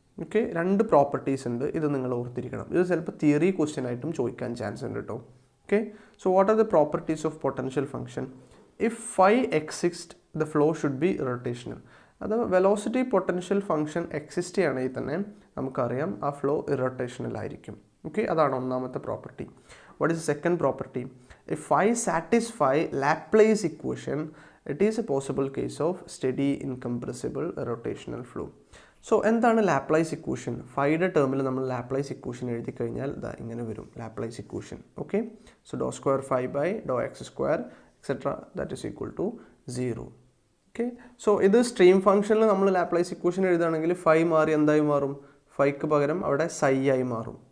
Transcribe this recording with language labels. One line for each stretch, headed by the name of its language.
Malayalam: Okay, 2 properties ഉണ്ട്, ഇത് നിങ്ങൾ ഓർത്തിരിക്കണം. ഇത് ചിലപ്പോൾ തിയറി ക്വസ്റ്റ്യൻ ആയിട്ടും ചോദിക്കാൻ ചാൻസ് ഉണ്ട് കേട്ടോ.
English: Okay, so what are the properties of potential function? If φ exist the flow should be irrotational.
Malayalam: അത് വെലോസിറ്റി പൊട്ടൻഷ്യൽ ഫംഗ്ഷൻ എക്സിസ്റ്റ് ചെയ്യണമെങ്കിൽ തന്നെ നമുക്കറിയാം ആ ഫ്ലോ ഇറോട്ടേഷണൽ ആയിരിക്കും. ഓക്കെ, അതാണ് ഒന്നാമത്തെ property.
English: What is second property? If φ satisfy Laplace equation it is a possible case of steady incompressible rotational flow.
Malayalam: So എന്താണ് Laplace equation? ഫൈയുടെ ടേമിൽ നമ്മൾ ലാപ്ലേസ് ഇക്വേഷൻ എഴുതി കഴിഞ്ഞാൽ ഇതാ ഇങ്ങനെ വരും Laplace equation.
English: Okay, so ∂² φ/∂x² etcetera that is equal to 0.
Malayalam: Okay, so ഇത് സ്ട്രീം ഫംഗ്ഷനിൽ നമ്മൾ ലാപ്ലേസ് ഇക്വേഷൻ എഴുതുകയാണെങ്കിൽ φ മാറി എന്തായി മാറും, ഫൈക്ക് പകരം അവിടെ ψ ആയി മാറും.